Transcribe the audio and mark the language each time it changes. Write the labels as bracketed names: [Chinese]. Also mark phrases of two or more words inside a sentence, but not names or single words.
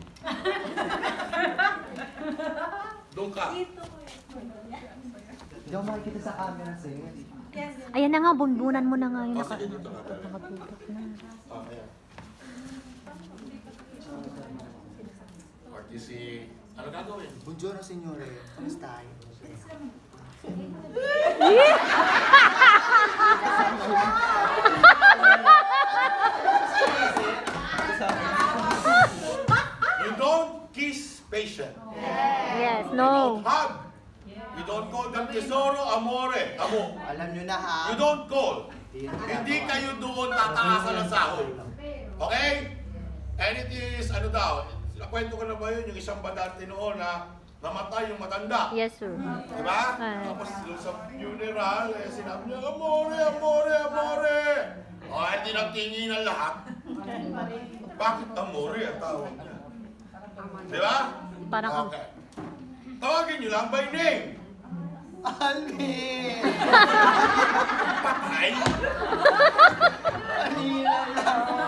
[Filipino] doon ka. Hindi ako makikita sa camera, sir. Ayan na nga, bunbunan mo na nga yung Oh, sige, dito ka. nakatutok na. Oh, ayan. Pati si... Ano gagawin? [Italian] Buongiorno, signore. [Filipino] Kamusta? [English] You don't kiss patient. Yes, You no. don't hug. You don't call them [Italian] tesoro, amore. [English] Amo. [Filipino] Alam nyo na ha. [English] You don't call. [Filipino] Hindi kayo doon tataasan ng sahod. [English] Okay? And it is, [Filipino] ano daw, nakwento ko na ba yun, yung isang badante noon na namatay yung matanda. [English] Yes, sir. [Filipino] Diba? Ay. Tapos doon sa funeral, sinabi niya, [Italian] amore, amore, amore. [Filipino] O, hindi nagtingin ang lahat. Bakit amore ang tawag niya? Diba? Parang [English] Okay. [Filipino] Tawagin niyo lang [English] by name. [Filipino] Alvin! Patay. Kanina lang.